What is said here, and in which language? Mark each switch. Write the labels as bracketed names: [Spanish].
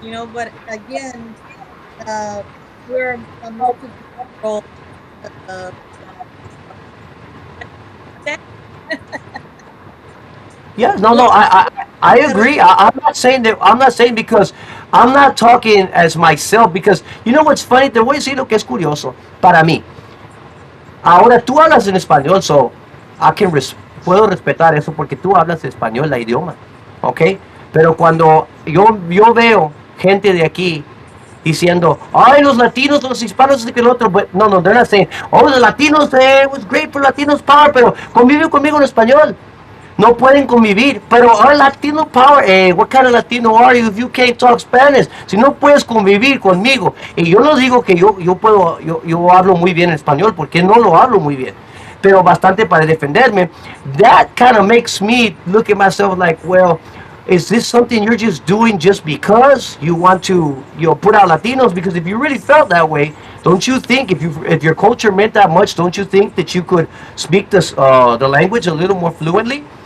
[English] But again, uh, we're a multicultural. Uh, Yeah, no, no, we're, I agree. I'm not saying that. I'm not saying because I'm not talking as myself because you know what's funny. [Spanish] Te voy a decir lo que es curioso para mí. Ahora tú hablas en español, [English] so I can [Spanish] puedo respetar eso porque tú hablas español, la idioma, ¿ok? Pero cuando yo veo gente de aquí diciendo, ay, los latinos, los hispanos, y que el otro, [English] but, no, no, they're not saying, oh, [Spanish] los latinos, [English] it was great for Latinos Power, [Spanish] pero convive conmigo en español. No pueden convivir, pero [English] Latino Power, what kind of Latino are you if you can't talk Spanish? [Spanish] Si no puedes convivir conmigo, y yo no digo que yo hablo muy bien español, porque no lo hablo muy bien, pero bastante para defenderme. [English] That kind of makes me look at myself like, well, is this something you're just doing just because you want to, put out Latinos? Because if you really felt that way, don't you think if your culture meant that much, don't you think that you could speak the language a little more fluently?